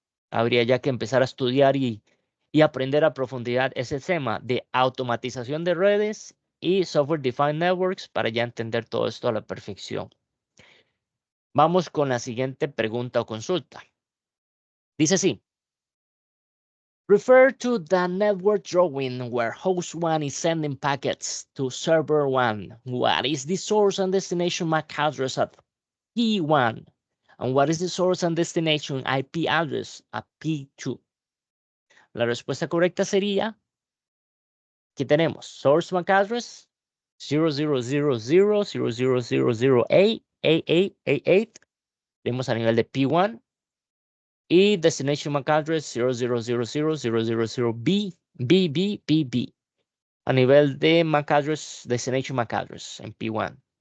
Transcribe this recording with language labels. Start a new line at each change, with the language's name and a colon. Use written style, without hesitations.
Spanish: Habría ya que empezar a estudiar y aprender a profundidad ese tema de automatización de redes y Software Defined Networks para ya entender todo esto a la perfección. Vamos con la siguiente pregunta o consulta. Dice así.
English: Refer to the network drawing where host 1 is sending packets to server 1. What is the source and destination MAC address at P1? And what is the source and destination IP address at P2?
Spanish: La respuesta correcta sería que tenemos source MAC address 000000088888. Tenemos a nivel de P1 y destination MAC address 00000000B a nivel de MAC address, destination MAC address en P1.